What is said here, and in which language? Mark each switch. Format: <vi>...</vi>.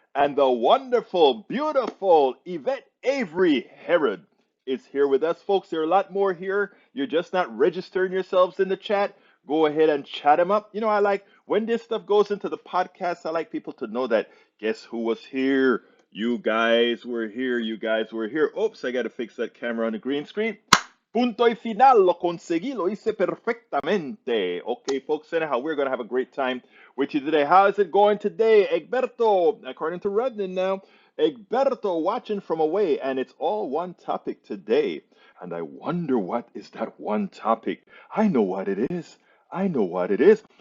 <en>And the wonderful, beautiful Yvette Avery Herod is here with us, folks. There are a lot more here. You're just not registering yourselves in the chat. Go ahead and chat them up. You know, I like when this stuff goes into the podcast, I like people to know that guess who was here? You guys were here. You guys were here. Oops, I got to fix that camera on the green screen.</en> <es>Punto y final, lo conseguí, lo hice perfectamente.</es> <en>Okay, folks, anyhow, we're going to have a great time with you today. How is it going today, Egberto? According to Redden now, Egberto watching from away, and it's all one topic today. And I wonder what is that one topic. I know what it is. I know what it is.</en>